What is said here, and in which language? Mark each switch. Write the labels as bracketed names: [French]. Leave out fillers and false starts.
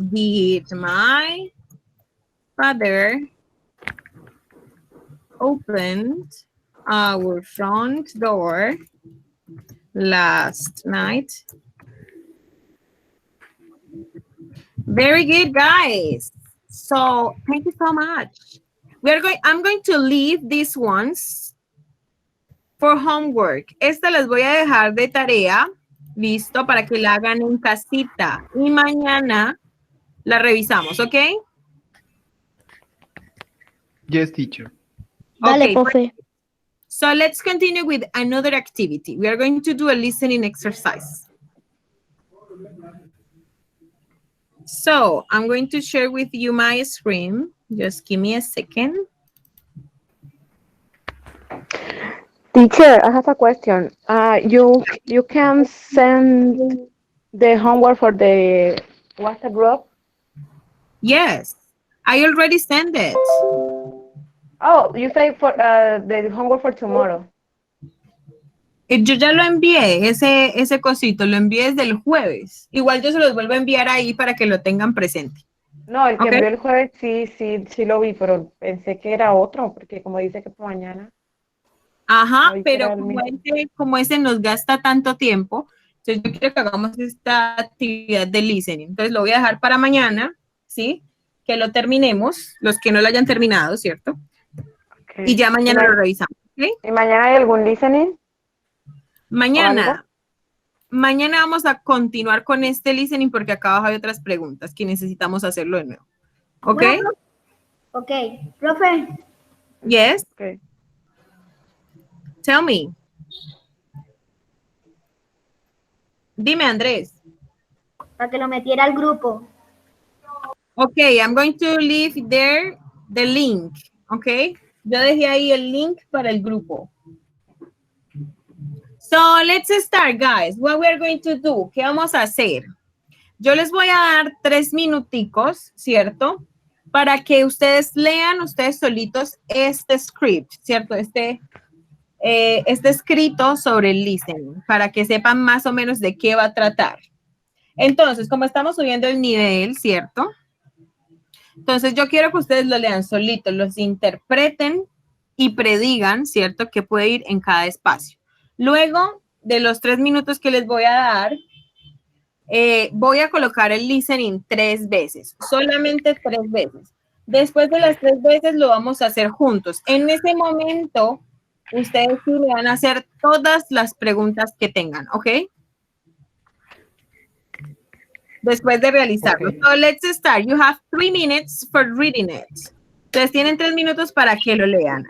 [English] Did my father opened our front door last night? Very good, guys. So thank you so much. I'm going to leave these ones for homework. [Spanish] Esta las voy a dejar de tarea, listo, para que la hagan en casita. Y mañana la revisamos, ¿ok? [English] yes, teacher. [Spanish] Okay, profe. [English] So let's continue with another activity. We are going to do a listening exercise. So I'm going to share with you my screen. Just give me a second. Teacher, I have a question. You can send the homework for the WhatsApp group? Yes, I already sent it. Oh, you say for the homework for tomorrow. [Spanish] Yo ya lo envié, ese cosito, lo envié desde el jueves. Igual yo se los vuelvo a enviar ahí para que lo tengan presente. No, el que Ok. envió el jueves sí lo vi, pero pensé que era otro, porque como dice que por mañana. Ajá, Hoy pero será el mismo. como ese nos gasta tanto tiempo, entonces yo quiero que hagamos esta actividad de listening. Entonces lo voy a dejar para mañana, ¿sí? Que lo terminemos, los que no lo hayan terminado, ¿cierto? Okay. Y ya mañana lo revisamos, ¿ok? ¿Y mañana hay algún listening? o algo. Mañana vamos a continuar con este listening porque acá abajo hay otras preguntas que necesitamos hacerlo de nuevo. ¿Ok? Bueno, ok, profe, [English] Yes, Okay. tell me. [Spanish] Dime, Andrés. para que lo metiera al grupo. [English] Okay, I'm going to leave there the link. Okay? [Spanish] Yo dejé ahí el link para el grupo. [English] So, let's start, guys. What we are going to do? [Spanish] ¿Qué vamos a hacer? Yo les voy a dar 3 minuticos, ¿cierto? Para que ustedes lean ustedes solitos este script, ¿cierto? Este escrito sobre el listening, para que sepan más o menos de qué va a tratar. Entonces, como estamos subiendo el nivel, ¿cierto? Entonces, yo quiero que ustedes lo lean solitos, los interpreten y predigan, ¿cierto? Que puede ir en cada espacio. Luego de los 3 minutos que les voy a dar, voy a colocar el listening 3 veces, solamente 3 veces. Después de las 3 veces lo vamos a hacer juntos. En ese momento, ustedes sí me van a hacer todas las preguntas que tengan, ¿ok? Después de realizarlo. Okay. [English] So let's start. You have 3 minutes for reading it. [Spanish] Ustedes tienen 3 minutos para que lo lean.